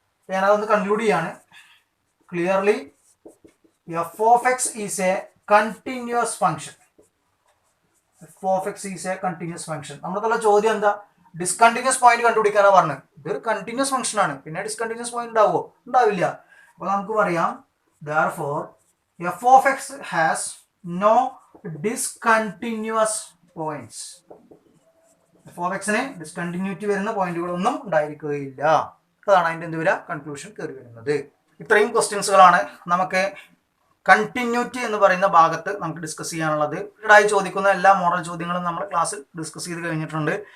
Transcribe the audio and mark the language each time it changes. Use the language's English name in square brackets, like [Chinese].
[Malayalam] ഞാനതൊന്ന് കൺക്ലൂഡ് ചെയ്യാണ്. [English] Clearly f of x is a continuous function. F of x is a continuous function. [Malayalam] നമ്മുടെ ചോദ്യം എന്താ, discontinuous point കണ്ടുപിടിക്കാനാണ് പറഞ്ഞത്. ഇതൊരു കണ്ടിന്യൂസ് ഫംഗ്ഷൻ ആണ്, പിന്നെ ഡിസ്കണ്ടിന്യൂസ് പോയിന്റ് ഉണ്ടാവുമോ, ഉണ്ടാവില്ല. അപ്പോൾ നമുക്ക് പറയാം [English] therefore f of x has no discontinuous points. [Malayalam] f of x ന് ഡിസ്കണ്ടിന്യൂറ്റി വരുന്ന പോയിന്റുകളൊന്നും ഉണ്ടായിരിക്കുകയില്ല. അതാണ് അതിൻ്റെ എന്ത് വരിക, കൺക്ലൂഷൻ കയറി വരുന്നത്. ഇത്രയും ക്വസ്റ്റ്യൻസുകളാണ് നമുക്ക് കണ്ടിന്യൂറ്റി എന്ന് പറയുന്ന ഭാഗത്ത് നമുക്ക് ഡിസ്കസ് ചെയ്യാനുള്ളത്. ഈടായി ചോദിക്കുന്ന എല്ലാ മോഡൽ ചോദ്യങ്ങളും നമ്മൾ ക്ലാസ്സിൽ ഡിസ്കസ് ചെയ്ത് കഴിഞ്ഞിട്ടുണ്ട്.